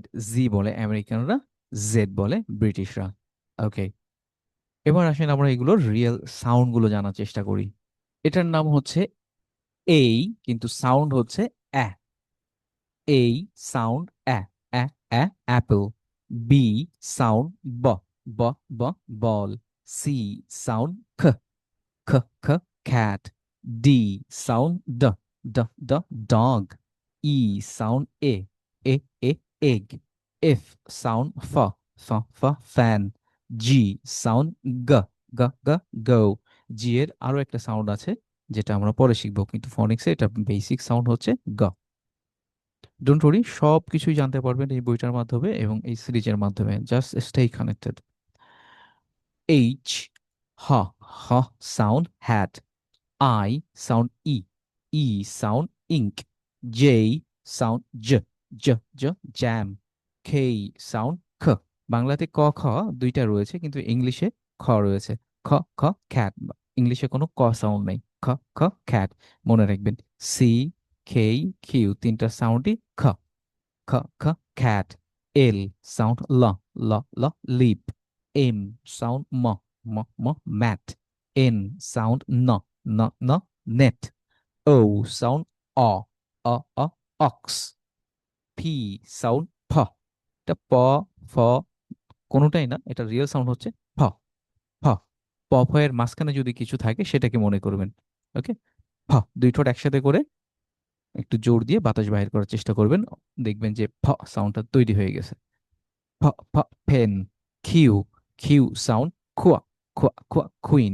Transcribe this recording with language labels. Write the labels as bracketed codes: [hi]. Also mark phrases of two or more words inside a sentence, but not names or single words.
[bn] জি বলে আমেরিকানরা, জেড বলে ব্রিটিশরা। ওকে, এবার আসেন আমরা এগুলোর [en] real sound [bn] গুলো জানার চেষ্টা করি। এটার নাম হচ্ছে এই, কিন্তু সাউন্ড হচ্ছে অ্যা। [en] A sound a, a, a, apple. B sound b, b, b, ball. C sound k, k, k, cat. D sound d, d, d, dog. E sound a, egg. F sound fan. G sound g g g go. [bn] G এর আরো একটা সাউন্ড আছে যেটা আমরা পরে শিখবো, কিন্তু ফনিক্সে এটা [en] basic sound [bn] হচ্ছে গ। [en] don't worry, [bn] সব কিছুই জানতে পারবেন এই বইটার মাধ্যমে এবং এই সিরিজের মাধ্যমে। [en] just stay connected. H, sound hat. I sound E. E sound ink. J sound jam. K sound k. [bn] বাংলাতে ক খ দুইটা রয়েছে, কিন্তু ইংলিশে খ রয়েছে। [en] k k cat. [bn] ইংলিশে কোনো ক সাউন্ড নেই। [en] k k cat [bn] মনে রাখবেন। [en] C K Q [bn] তিনটা সাউন্ডই খ। [en] খ খ cat. L sound leap. M sound mat. N sound net. O sound ox. P sound p. [bn] এটা প ফ কোনোটাই না, এটা [en] real sound [bn] হচ্ছে ফ। ফ প ফ এর মাঝখানে যদি কিছু থাকে সেটাকে মনে করবেন। ওকে। ফ দুই ঠোঁট একসাথে করে একটু জোর দিয়ে বাতাস বাহির করার চেষ্টা করবেন, দেখবেন যে ফ সাউন্ডটা তৈরি হয়ে গেছে। [en] p p pen. Q Q sound kwa kwa kwa queen.